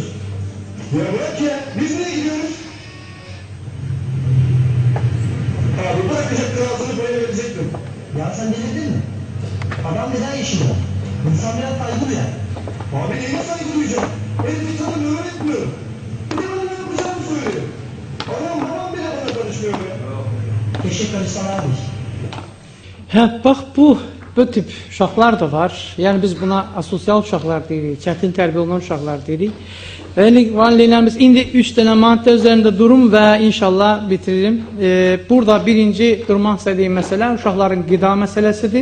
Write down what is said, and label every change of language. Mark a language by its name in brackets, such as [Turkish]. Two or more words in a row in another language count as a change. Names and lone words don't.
[Turkish] Ya bırak ya, biz niye gidiyoruz? Abi bırakacaktın ağzını böyle verecektim. Ya sen delirdin mi? Adam neden yaşıyor? İnsan biraz saygı duyar. Abi neyine saygı duyacağım? Herifi tanımıyorum, etmiyorum. Bir de bana ne yapacağımı söylüyor. Anam babam bile bana karışmıyor be. Keşke karışsalarmış. [Azerbaijani] Hə, bax bu tip uşaqlar da var. Yəni biz buna asosial uşaqlar deyirik, çətin tərbiyə olunan uşaqlar deyirik. Və valideynlərimiz indi 3 dənə maddə üzərində durum və inşallah bitiririm. Burada birinci durmaq istədiyim məsələ uşaqların qida məsələsidir.